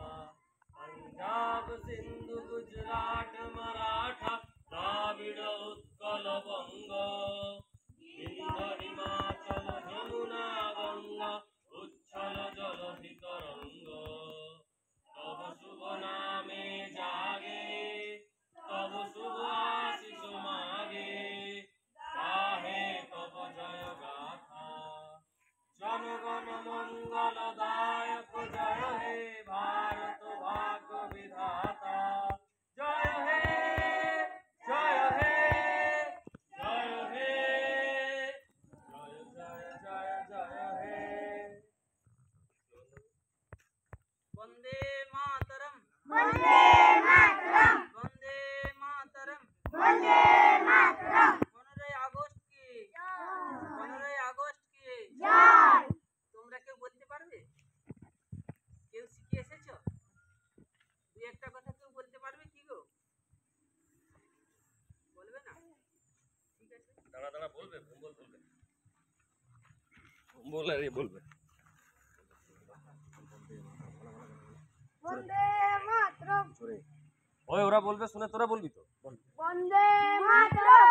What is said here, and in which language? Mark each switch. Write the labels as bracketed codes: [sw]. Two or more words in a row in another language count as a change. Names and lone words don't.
[bn] পাঞ্জাব সিন্ধু গুজরাট মারাঠা দ্রাবিড় উৎকল বঙ্গ, বিন্ধ্য হিমাচল যমুনা গঙ্গা উচ্ছল জলধি তরঙ্গ। তব শুভ নামে জাগে, তব শুভ আশিস মাগে, গাহে তব জয় গাথা। জনগণ মঙ্গলদায়ক জয় হে ভারত ভাগ্য বিধাতা। জয় হে জয় হে জয় হে জয় জয় জয় জয় হে। [sa] वंदे मातरम, वंदे मातरम, वंदे मातरम, वंदे मातरम। [bn] 15 আগস্ট কি 15 আগস্ট কি জয়। তোমরা কেউ বলতে পারবে? কেউ শিখে এসেছো? দুই একটা কথা কেউ বলতে পারবে কি গো? বলবে না? ঠিক আছে, দাঁড়া দাঁড়া বলবে, ভঙ্গল বলবে, বলে রে বলবে। [sa] वंदे मातरम, [bn] ওই ওরা বলবে শুনে তোরা বলবি তো। [sa] वंदे मातरम।